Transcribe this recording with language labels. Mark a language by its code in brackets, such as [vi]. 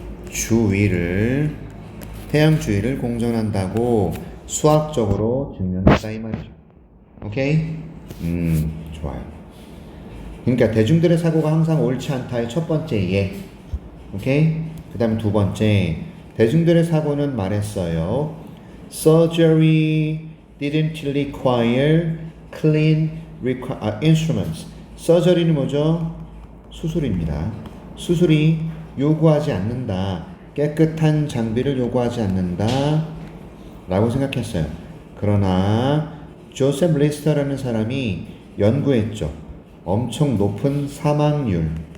[ko] 주위를 태양 주위를 공전한다고 수학적으로 증명했다 이 말이죠. 오케이? 좋아요. 그러니까 대중들의 사고가 항상 옳지 않다의 첫 번째 예. 오케이? 그 다음에 두 번째 대중들의 사고는 말했어요. [en] Surgery didn't require clean instruments. [ko] Surgery는 뭐죠? 수술입니다. 수술이 요구하지 않는다. 깨끗한 장비를 요구하지 않는다. 라고 생각했어요. 그러나 조셉 리스터라는 사람이 연구했죠. 엄청 높은 사망률.